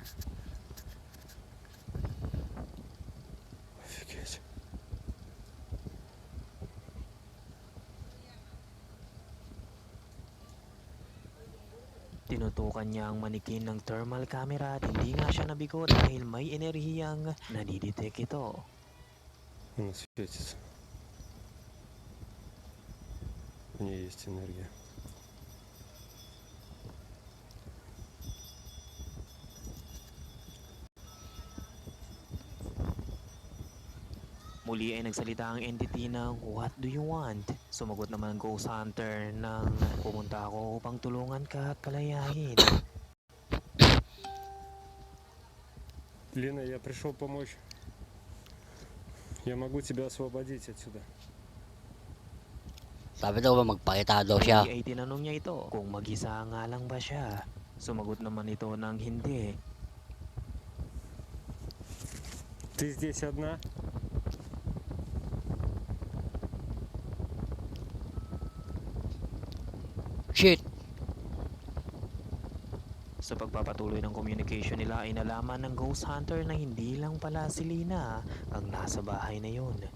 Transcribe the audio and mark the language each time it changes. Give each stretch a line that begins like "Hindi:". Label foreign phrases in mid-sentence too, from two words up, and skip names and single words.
Russian: Офигеть.
Filipino: Tinutukan niya ang manikin ng
English: thermal camera
Filipino: at hindi nga siya nabigo dahil may enerhiyang nadidetect ito.
Russian: Она светится. У нее есть энергия.
Filipino: Muli ay nagsalita ang entity ng,
English: "What do you want?"
Filipino: Sumagot naman ang Ghost Hunter ng, "Pumunta ako upang tulungan ka at palayain."
Russian: Лена, я пришел помочь. Я могу тебя освободить отсюда.
Filipino: Sabi daw ba magpakita daw siya. Muli ay tinanong niya ito kung mag-isa nga lang ba siya. Sumagot naman ito ng hindi.
Russian: Ты здесь одна?
Filipino: Shit! Sa pagpapatuloy ng communication nila ay nalaman ng Ghost Hunter na hindi lang pala si Lina ang nasa bahay na yun.